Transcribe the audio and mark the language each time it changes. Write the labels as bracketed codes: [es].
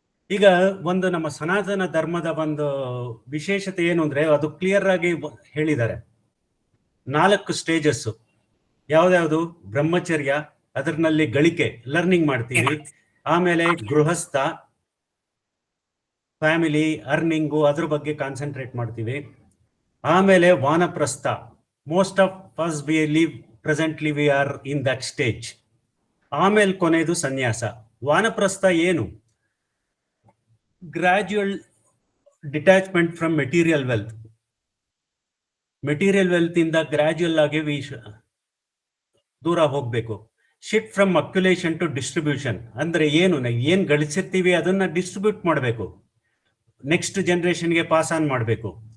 [kn] ಈಗ ಒಂದು ನಮ್ಮ ಸನಾತನ ಧರ್ಮದ ಒಂದು ವಿಶೇಷತೆ ಏನು ಅಂದ್ರೆ ಅದು ಕ್ಲಿಯರ್ ಆಗಿ ಹೇಳಿದ್ದಾರೆ. 4 ಸ್ಟೇಜಸ್. ಯಾವ್ದಾವ್ದು? ಬ್ರಹ್ಮಚರ್ಯ, ಅದರಲ್ಲಿ ಗಳಿಕೆ, ಲರ್ನಿಂಗ್ ಮಾಡ್ತೀವಿ. ಆಮೇಲೆ ಗೃಹಸ್ಥ, ಫ್ಯಾಮಿಲಿ, ಅರ್ನಿಂಗು, ಅದ್ರ ಬಗ್ಗೆ ಕಾನ್ಸಂಟ್ರೇಟ್ ಮಾಡ್ತೀವಿ. ಆಮೇಲೆ ವಾನಪ್ರಸ್ಥ, [en] Most of us we live presently we are in that stage. [kn] ಆಮೇಲೆ ಕೊನೆಯದು ಸನ್ಯಾಸ. ವಾನಪ್ರಸ್ಥ ಏನು? [en] Gradual detachment from material wealth. [kn] Material wealth ಇಂದ ಗ್ರಾಜುಯಲ್ ಆಗಿ ದೂರ ಹೋಗ್ಬೇಕು. [en] shift from accumulation to distribution [kn] ಅಂದ್ರೆ ಏನು? ಏನ್ ಗಳಿಸಿರ್ತೀವಿ ಅದನ್ನ ಡಿಸ್ಟ್ರಿಬ್ಯೂಟ್ ಮಾಡಬೇಕು, ನೆಕ್ಸ್ಟ್ ಜನರೇಷನ್ಗೆ ಪಾಸ್ ಆನ್ ಮಾಡಬೇಕು.